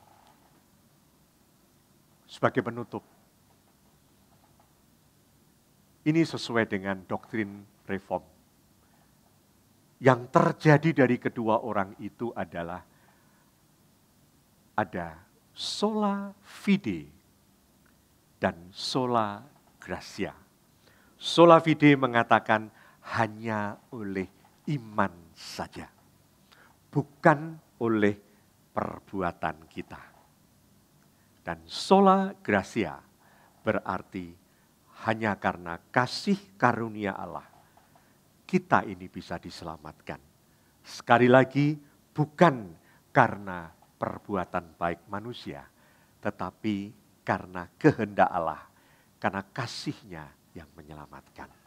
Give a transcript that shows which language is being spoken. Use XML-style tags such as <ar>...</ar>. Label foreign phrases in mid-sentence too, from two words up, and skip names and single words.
<id>Sebagai penutup, ini sesuai dengan doktrin reform. Yang terjadi dari kedua orang itu adalah ada</id> <la>sola fide</la> <id>dan</id> <la>sola gratia. Sola fide</la> <id>mengatakan hanya oleh iman saja, bukan oleh perbuatan kita. Dan</id> <la>sola gratia</la> <id>berarti hanya karena kasih karunia Allah, kita ini bisa diselamatkan. Sekali lagi, bukan karena perbuatan baik manusia, tetapi karena kehendak Allah, karena kasih-Nya yang menyelamatkan.</id>